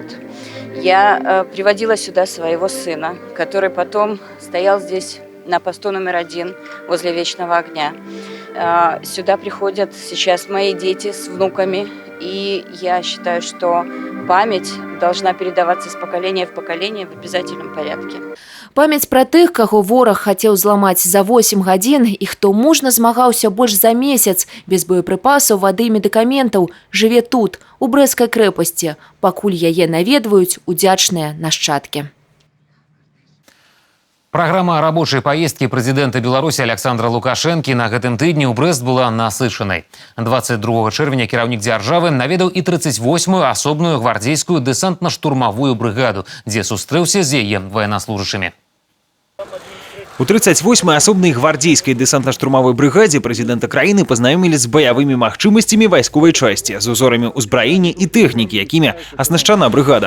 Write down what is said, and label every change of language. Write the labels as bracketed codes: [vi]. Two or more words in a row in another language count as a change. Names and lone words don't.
[ru] Я приводила сюда своего сына, который потом стоял здесь на посту номер 1 возле Вечного огня. Сюда приходят сейчас мои дети с внуками, и я считаю, что память должна передаваться из поколения в поколение в обязательном порядке. [be] Памяць пра тых, каго вораг хацеў зламаць за 8 гадзін і хто мужна змагаўся больш за месяц без боепрыпасаў, вады і медыкаментаў, жыве тут, у Брэсцкай крэпасці, пакуль яе наведваюць удзячныя нашчадкі. [ru] Программа рабочей поездки президента Беларуси Александра Лукашенко [be] на гэтым тыдні ў Брэст была насычанай. 22 чэрвеня кіраўнік дзяржавы наведаў і 38-ю асобную гвардзейскую дэсантна-штурмавую брыгаду, дзе сустрэўся з яе военнослужащими. У 38-й асобнай гвардзейскай дэсантна-штурмавой брыгадзе прэзідэнта краіны пазнаёмілі з баявымі магчымасцямі вайсковай часці, з узорамі ўзбраення і тэхнікі, якімі аснашчана брыгада.